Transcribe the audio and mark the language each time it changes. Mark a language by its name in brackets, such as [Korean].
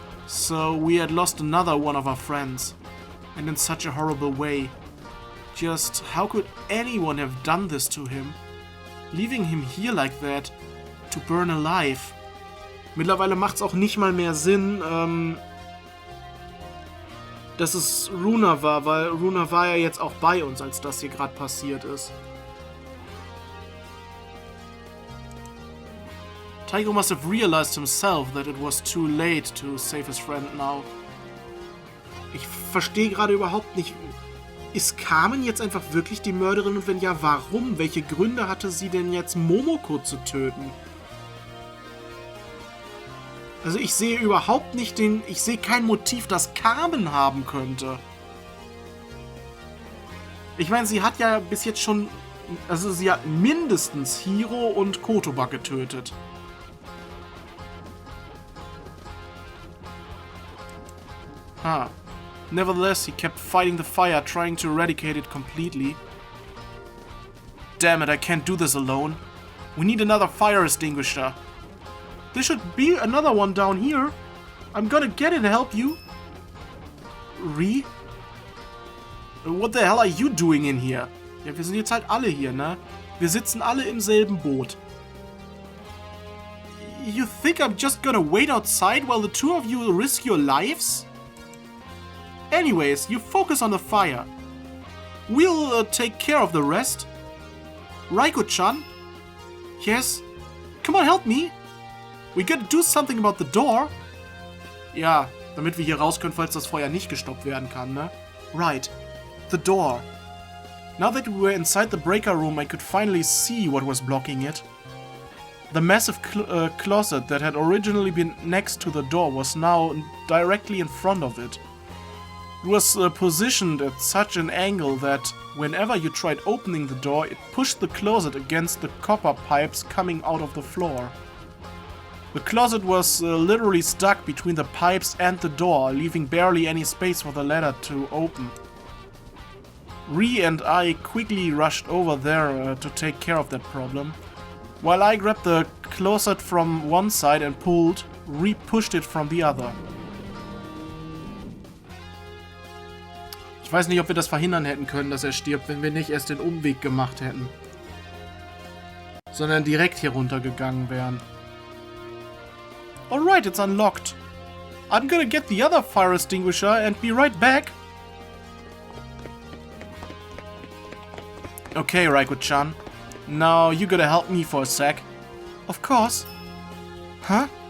[English] So we had lost another one of our friends. And in such a horrible way. Just how could anyone have done this to him? Leaving him here like that, to burn alive. [German] Mittlerweile macht's auch nicht mal mehr Sinn, dass es Runa war, weil Runa war ja jetzt auch bei uns, als das hier gerade passiert ist. [English] Taiko must have realized himself that it was too late to save his friend now. [German] Ich verstehe gerade überhaupt nicht, ist Carmen jetzt einfach wirklich die Mörderin und wenn ja, warum? Welche Gründe hatte sie denn jetzt, Momoko zu töten? Also ich sehe überhaupt nicht ich sehe kein Motiv, das Carmen haben könnte. Ich meine, sie hat ja bis jetzt schon, also sie hat mindestens Hiro und Kotoba getötet. Ah. [English] Nevertheless, he kept fighting the fire, trying to eradicate it completely. Damn it, I can't do this alone. We need another fire extinguisher. There should be another one down here. I'm gonna get it and help you. Rie? What the hell are you doing in here? [German] Ja, wir sind jetzt halt alle hier, ne? Wir sitzen alle im selben Boot. [English] You think I'm just gonna wait outside while the two of you risk your lives? Anyways, you focus on the fire. We'll take care of the rest. Raiko-chan? Yes? Come on, help me. We gotta do something about the door. [German] Ja, damit wir hier raus können, falls das Feuer nicht gestoppt werden kann, ne? [English] Right. The door. Now that we were inside the breaker room, I could finally see what was blocking it. The massive closet that had originally been next to the door was now directly in front of it. It was positioned at such an angle that whenever you tried opening the door, it pushed the closet against the copper pipes coming out of the floor. The closet was literally stuck between the pipes and the door, leaving barely any space for the ladder to open. Rie and I quickly rushed over there to take care of that problem. While I grabbed the closet from one side and pulled, Rie pushed it from the other. [German] Ich weiß nicht, ob wir das verhindern hätten können, dass er stirbt, wenn wir nicht erst den Umweg gemacht hätten. Sondern direkt hier runtergegangen wären. [English] Alright, it's unlocked. I'm gonna get the other fire extinguisher and be right back. Okay, Raiko-chan. Now you gotta help me for a sec. Of course. Huh?